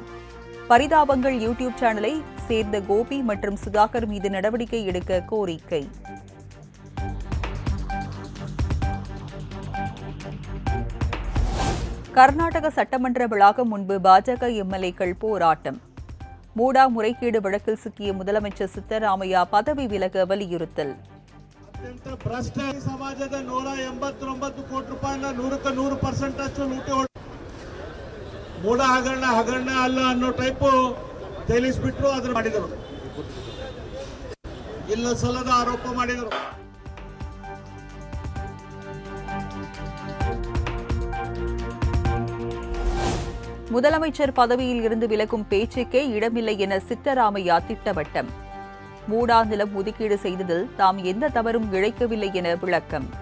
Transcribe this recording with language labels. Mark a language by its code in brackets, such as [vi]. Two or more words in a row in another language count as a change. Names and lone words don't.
[ta] பரிதாபங்கள் யூடியூப் சேனலை சேர்ந்த கோபி மற்றும் சுதாகர் மீது நடவடிக்கை எடுக்க கோரிக்கை. கர்நாடக சட்டமன்ற வளாகம் முன்பு பாஜக MLAக்கள் போராட்டம். மூடா முறைகேடு வழக்கில் சிக்கிய முதலமைச்சர் சித்தராமையா பதவி விலக வலியுறுத்தல். [kn] ಅತ್ಯಂತ ಭ್ರಷ್ಟ ಸಮಾಜದ 189 ಕೋಟಿ ರೂಪಾಯಿನ 100% ಅಷ್ಟು ಲೂಟಿ ಮೂಡ ಹಗರಣ ಅಲ್ಲ ಅನ್ನೋ ಟೈಪು ತೇಲಿಸ್ಬಿಟ್ರು. ಅದನ್ನ ಮಾಡಿದರು, ಇಲ್ಲ ಸಲ್ಲದ ಆರೋಪ ಮಾಡಿದರು. [ta] முதலமைச்சர் பதவியில் இருந்து விலகும் பேச்சுக்கே இடமில்லை என சித்தராமையா திட்டவட்டம். மூடா நிலம் ஒதுக்கீடு செய்ததில் தாம் எந்த தவறும் இழைக்கவில்லை என விளக்கம்.